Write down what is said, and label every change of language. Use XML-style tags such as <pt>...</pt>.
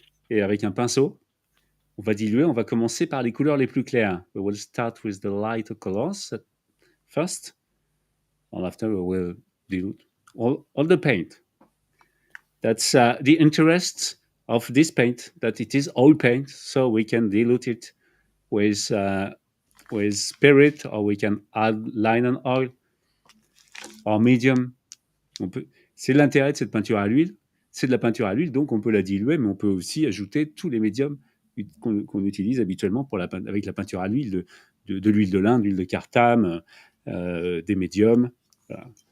<fr>Et avec un pinceau, on va diluer. On va commencer par les couleurs les plus claires.</fr> <en>We will start with the lighter colors first, and after we will dilute all the paint. That's the interest of this paint, that it is oil paint, so we can dilute it with spirit, or we can add linen oil, or médium.</en> <fr>C'est l'intérêt de cette peinture à l'huile. C'est de la peinture à l'huile, donc on peut la diluer, mais on peut aussi ajouter tous les médiums qu'on utilise habituellement avec la peinture à l'huile, de l'huile de lin, de l'huile de cartame, des médiums. Voilà.</fr>